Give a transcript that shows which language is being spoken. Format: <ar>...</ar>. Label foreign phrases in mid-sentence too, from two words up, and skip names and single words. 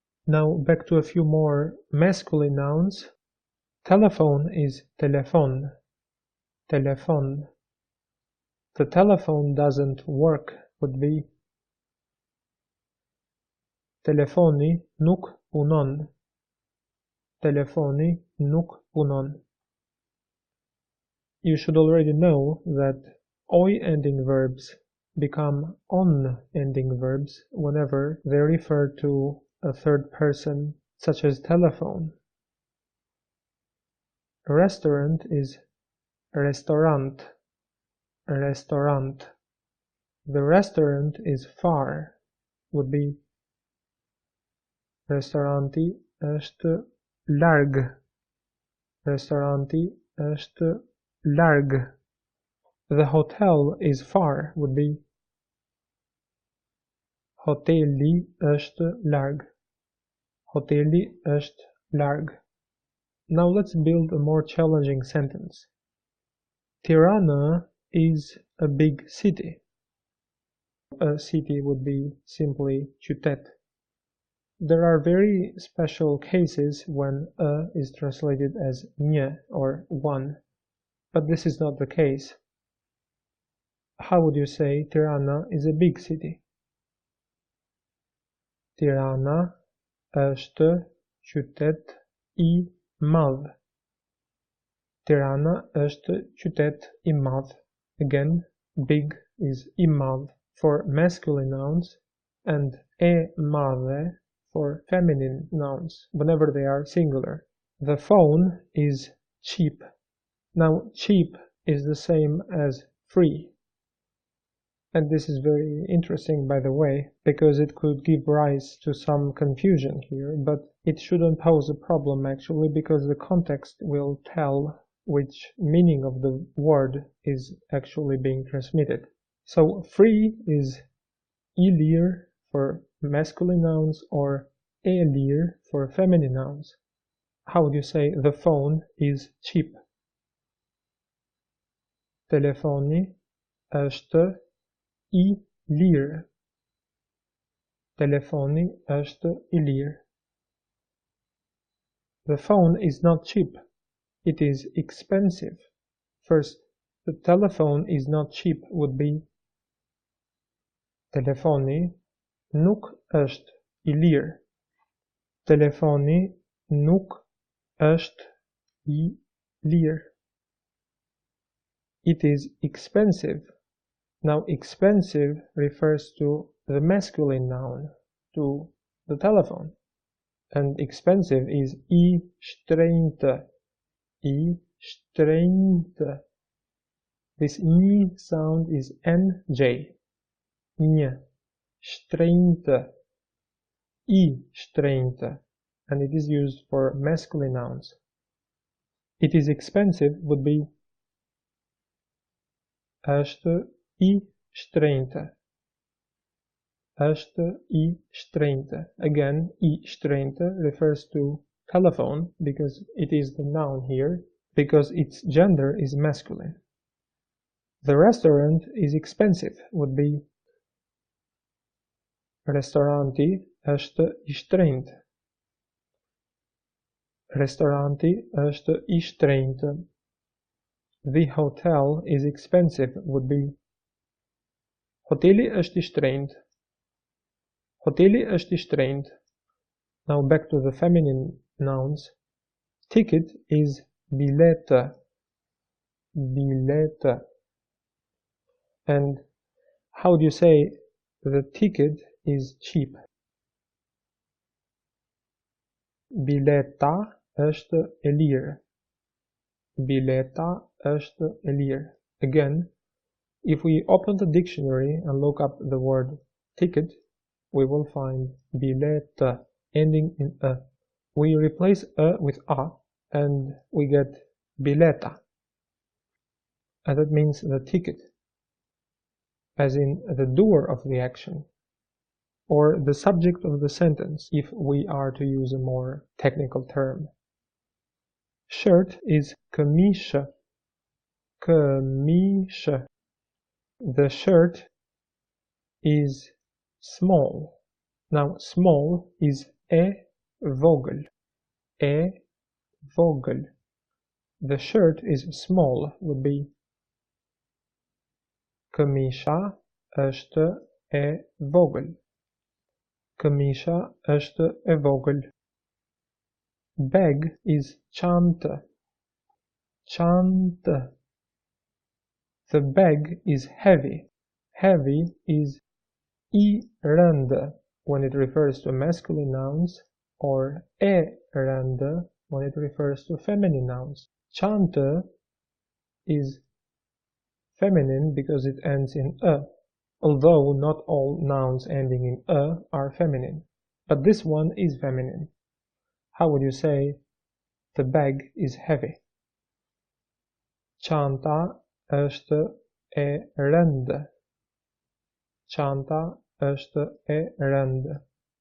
<en>Now back to a few more masculine nouns. Telephone is telefon. Telefon. The telephone doesn't work would be</en> <sq>Telefoni nuk punon. Telefoni nuk punon.</sq> <en>You should already know that oi ending verbs become on ending verbs whenever they refer to a third person, such as telephone. Restaurant is restorant. Restorant. The restaurant is far would be</en> <sq>Restoranti është larg. Restoranti është larg.</sq> <en>The hotel is far would be</en> <sq>Hoteli është larg. Hoteli është larg.</sq> <en>Now let's build a more challenging sentence. Tirana is a big city. A city would be simply qytet. There are very special cases when a is translated as një or one, but this is not the case. How would you say Tirana is a big city?</en> <sq>Tirana është qytet I madh. Tirana është qytet I madh.</sq> <en>Again, big is</en> <sq>I madh</sq> <en>for masculine nouns and</en> <sq>e madhe</sq> <en>for feminine nouns whenever they are singular. The phone is cheap. Now, cheap is the same as free. And this is very interesting, by the way, because it could give rise to some confusion here, but it shouldn't pose a problem actually, because the context will tell which meaning of the word is actually being transmitted. So free is</en> <sq>I lirë</sq> <en>for masculine nouns or</en> <sq>e lirë</sq> <en>for feminine nouns. How would you say the phone is cheap?</en> <sq>Telefoni është I lirë. Telefoni është I lirë.</sq> <en>The phone is not cheap. It is expensive. First, the telephone is not cheap would be</en> <sq>Telefoni nuk është I lirë. Telefoni nuk është I lirë.</sq> <en>It is expensive. Now, expensive refers to the masculine noun, to the telephone. And expensive is</en> <sq>I shtrenjtë. I shtrenjtë.</sq> <en>This N sound is NJ.</en> <sq>Një. Shtrenjtë. I shtrenjtë.</sq> <en>And it is used for masculine nouns. It is expensive would be</en> <sq>është I shtrenjtë. Është I shtrenjtë.</sq> <en>Again,</en> <sq>I shtrenjtë</sq> <en>refers to telephone because it is the noun here, because its gender is masculine. The restaurant is expensive would be</en> <sq>Restoranti është I shtrenjtë. Restoranti është I shtrenjtë.</sq> <en>The hotel is expensive would be</en> <sq>Hoteli është I shtrenjtë. Hoteli është I shtrenjtë.</sq> <en>Now back to the feminine nouns. Ticket is biletë. Biletë. And how do you say the ticket is cheap?</en> <sq>Bileta është e lirë. Bileta është e lirë.</sq> <en>Again, if we open the dictionary and look up the word ticket, we will find bilete ending in a. We replace a with a and we get bileta. And that means the ticket, as in the doer of the action, or the subject of the sentence, if we are to use a more technical term. Shirt is këmishë. Këmishë. The shirt is small. Now, small is</en> <sq>e vogël. E vogël.</sq> <en>The shirt is small would be</en> <sq>këmisha është e vogël. Këmisha është e vogël.</sq> <en>Bag is çantë. Çantë. The bag is heavy. Heavy is</en> <sq>I rëndë</sq> <en>when it refers to masculine nouns or</en> <sq>e rëndë</sq> <en>when it refers to feminine nouns. Çantë is feminine because it ends in e, although not all nouns ending in e are feminine. But this one is feminine. How would you say the bag is heavy?</en> <sq>Çanta është e rëndë. Çanta është e rëndë.</sq>